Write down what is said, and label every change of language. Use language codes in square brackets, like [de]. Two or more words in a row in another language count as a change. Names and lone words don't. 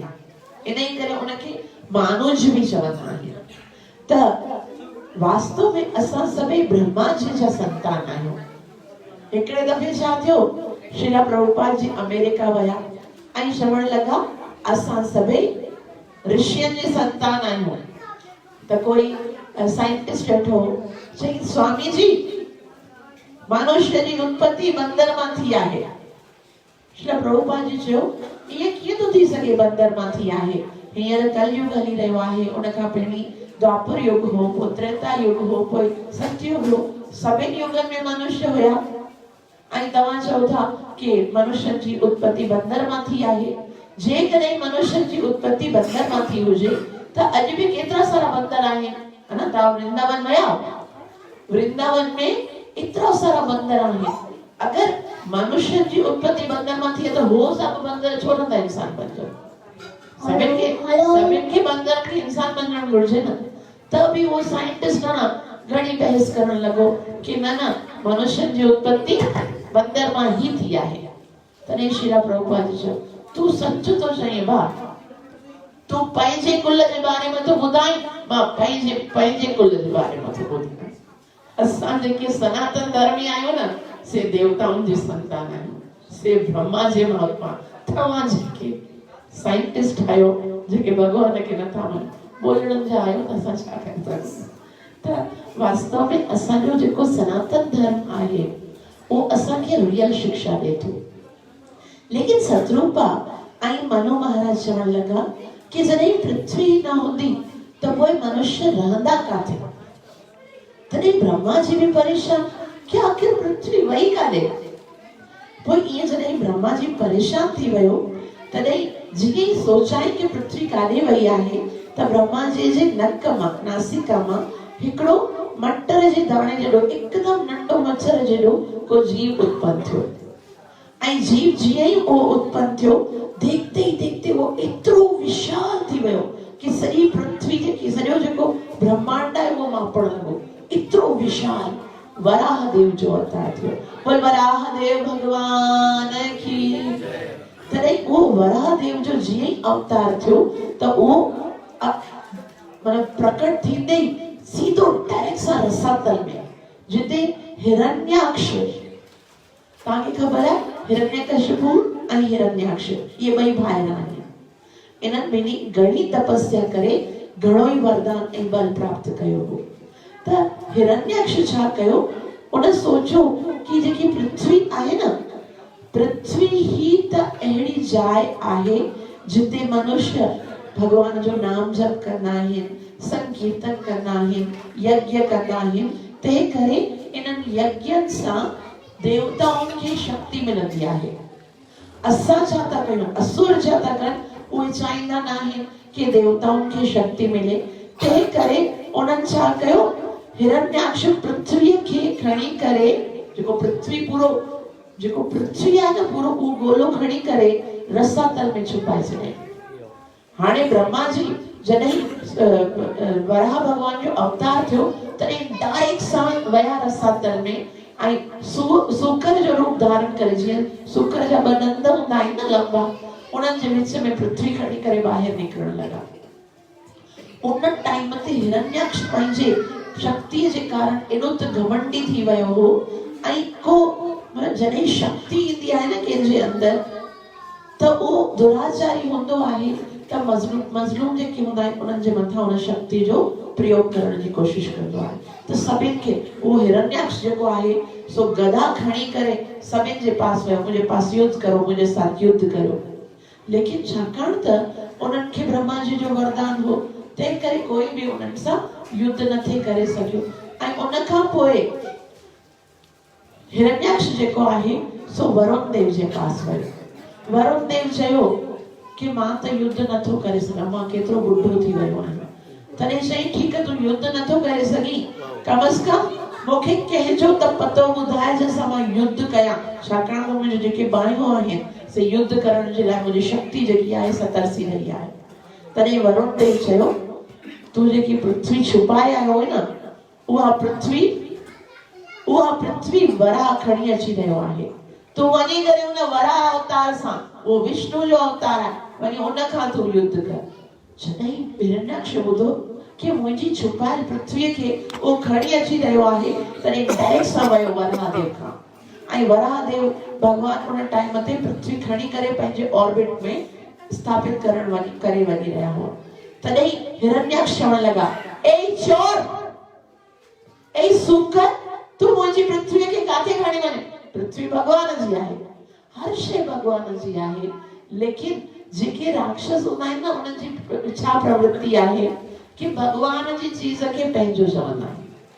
[sd] इन्ही करे उनखे मानुज बि चवंदा आहिनि। त वास्तव में असां सभई ब्रह्मा जी जा संतान आहियूं। हिकिड़े दफ़े छा थियो, श्रीला प्रभुपाद जी अमेरिका विया ऐं चवण लगा असां सभई ऋषियनि जे संतान आहियूं। त कोई साइंटिस्ट वेठो चई, स्वामी जी मनुष्य जी उत्पत्ति बंदर मां थी आहे। श्रीला प्रभुपाद जी चयो, इहे कीअं थो थी सघे बंदर मां थी आहे? हींअर कलयुग हली रहियो आहे, उन खां पहिरीं द्वापर युग हो, पोइ त्रेता युग हो, पोइ सतयुग हो। सभिनी युगनि में मनुष्य हुया ऐं तव्हां चओ था कि मनुष्य जी उत्पत्ति बंदर मां थी आहे। जेकॾहिं मनुष्य जी उत्पत्ति बंदर मां थी हुजे त अॼु बि केतिरा सारा बंदर आहिनि, [hi] है ना? [sd] तव्हां वृंदावन विया? वृंदावन में एतिरा सारा बंदर आहिनि। अगर मनुष्य जी उत्पत्ति बंदर मां थी त हो सब बंदर छो नथा इंसान बणजनि? सभिनि खे बंदर खे इंसान बणजण घुरिजे न। त बि वो साइंटिस्ट घणी बहस करण लॻो कि न मनुष्य जी उत्पत्ति बंदर मां ही थी आहे। तॾहिं श्रीला प्रभुपाद जी चयो, तूं सच थो चईं भाउ, तूं पंहिंजे कुल जे बारे में तो ॿुधाई, मां पंहिंजे कुल जे बारे में तो ॿुधाई। असां जेके सनातन धर्मी आहियूं न, से देवताउनि जी संतान आहियूं, से ब्रह्मा जे महात्मा। तव्हां जेके साइंटिस्ट आहियो, जेके भगवान खे नथा मञो, ॿोलड़नि जा आहियो, त असां छा कंदासीं? त वास्तव में असांजो जेको सनातन धर्म आहे वो असांखे रियल शिक्षा ॾे थो। लेकिन सतरूपा ऐं मनु महाराज चवण लगा कि जॾहिं पृथ्वी न हूंदी त पोइ मनुष्य रहंदा काथे? तॾहिं ब्रह्मा जी बि परेशान कि आखिर पृथ्वी वई काॾे? पोइ ईअं जॾहिं ब्रह्मा जी परेशान थी वियो, तॾहिं जीअं ई सोचाई कि पृथ्वी काॾे वई आहे त ब्रह्मा जी जे नक मां, नासिका मां हिकिड़ो मटर जे दाणे जहिड़ो एकदम नंढो मच्छर जहिड़ो को जीव उत्पन्न थियो। ऐं जीव जीअं ई वो उत्पन्न थियो, [hi] देखते ही देखते [sd] वो एतिरो विशाल थी वियो कि सॼी पृथ्वी जेकी सॼो जेको ब्रह्मांड आहे वो मापण लॻो। एतिरो विशाल वराह देव जो अवतार थियो। [hi] बोल वराह देव भगवान की। [sd] तॾहिं वो वराह देव जो जीअं ई अवतार थियो त वो मतलब प्रकट थींदे ही सीधो डायरेक्ट सा रसातल में, जिते हिरण्याक्ष, तव्हांखे ख़बर आहे हिरण्यकशिपु ऐं हिरण्याक्ष ये ॿई भाइर आहिनि। इन्हनि ॿिन्ही घणी तपस्या करे घणो ई वरदान ऐं बल प्राप्त कयो हो। त हिरण्याक्ष छा कयो, उन सोचो कि जेकी पृथ्वी आहे न, पृथ्वी ही त अहिड़ी जाइ आहे जिते मनुष्य भगवान जो नाम [hi] जप करना है, संकीर्तन करना है, यज्ञ करना है। [sd] ते करे इनन यज्ञन सां देवताउनि खे शक्ति मिलंदी आहे। असां छा था कयूं, असुर छा था कनि, उहे चाहींदा न आहिनि कि देवताउनि खे शक्ति मिले। ते करे उन्हनि छा कयो, हिरण्याक्ष पृथ्वीअ खे खणी करे, जेको पृथ्वी आहे न पूरो उहो गोलो खणी करे रसातल में छुपाए छॾे। हाणे ब्रह्मा जी जॾहिं वराह भगवान जो अवतार थियो तॾहिं डायरेक्ट सां वया रसातल में ऐं सूकर जो रूप धारण करे, जीअं सूकर जा ॿ दंद हूंदा आहिनि न लंबा, उन्हनि जे विच में पृथ्वी खणी करे ॿाहिरि निकिरण लॻा। उन टाइम ते हिरण्याक्ष पंहिंजे शक्तिअ जे कारण एॾो त घमंडी थी वियो हो, ऐं को जॾहिं शक्ति ईंदी आहे न कंहिंजे अंदर त उहो दुराचारी हूंदो आहे त मज़लूम जेके हूंदा आहिनि उन्हनि जे मथां उन शक्ति जो प्रयोग करण जी कोशिश कंदो आहे। त सभिनि खे उहो हिरण्याक्ष जेको आहे सो गदा खणी करे सभिनि जे पास वियो, मुंहिंजे पास युद्ध करो, मुंहिंजे साथ युद्ध करो। लेकिन छाकाणि त उन्हनि खे ब्रह्मा जी जो वरदान हो, तंहिं करे कोई बि उन्हनि सां युद्ध नथे करे सघियो। ऐं उन खां पोइ हिरण्याक्ष जेको आहे सो वरुण देव जे पास वियो। वरुण देव चयो कि मां त युद्ध नथो करे सघां, मां केतिरो बुढो थी वियो आहियां। तॾहिं चई [hi] ठीक है, [sd] तूं युद्ध नथो करे सघीं, कम अज कम मूंखे कंहिंजो त पतो ॿुधाए जंहिंसां मां युद्ध कयां, छाकाणि त मुंहिंजो जेके बाहियूं आहिनि से युद्ध करण जे लाइ मुंहिंजी शक्ति जेकी आहे सा तरसी रही आहे। तॾहिं वरुण देव चयो, तूं जेकी पृथ्वी छुपाए आयो आहे न, उहा पृथ्वी वराह खणी अची रहियो आहे। तूं वञी करे उन वराह अवतार सां, वो विष्णु जो अवतार आहे, वञी उन खां तूं युद्ध कर। जॾहिं हिरण्याक्ष ॿुधो कि मुंहिंजी छुपायल पृथ्वीअ खे उहो खणी अची रहियो आहे, तॾहिं डायरेक्ट सां वियो वराह देव खां। ऐं वराह देव भगवान उन टाइम ते पृथ्वी खणी करे पंहिंजे ऑर्बिट में स्थापित करे वञी रहिया हुआ। तॾहिं हिरण्याक्ष चवण लॻा, ए चोर, ए सूकर, तूं मुंहिंजी पृथ्वीअ खे काथे खणी वञे? पृथ्वी भगवान जी आहे, हर शइ भगवान जी आहे। लेकिन जेके राक्षस हूंदा आहिनि न, उन्हनि जी छा प्रवृत्ति आहे कि भगवान जी चीज खे पंहिंजो चवंदा आहिनि।